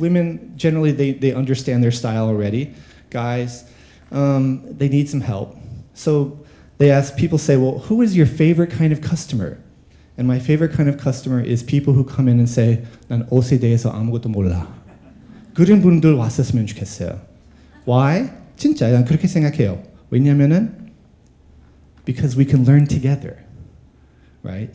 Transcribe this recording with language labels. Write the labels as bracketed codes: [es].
[en] Women, generally, they understand their style already. Guys, they need some help. So they ask, people say, well, who is your favorite kind of customer? And my favorite kind of customer is people who come in and say, [ko] 난 옷에 대해서 아무것도 몰라. 그런 분들 왔었으면 좋겠어요. [en] Why? [ko] 진짜 난 그렇게 생각해요. 왜냐면은 [en] because we can learn together, right?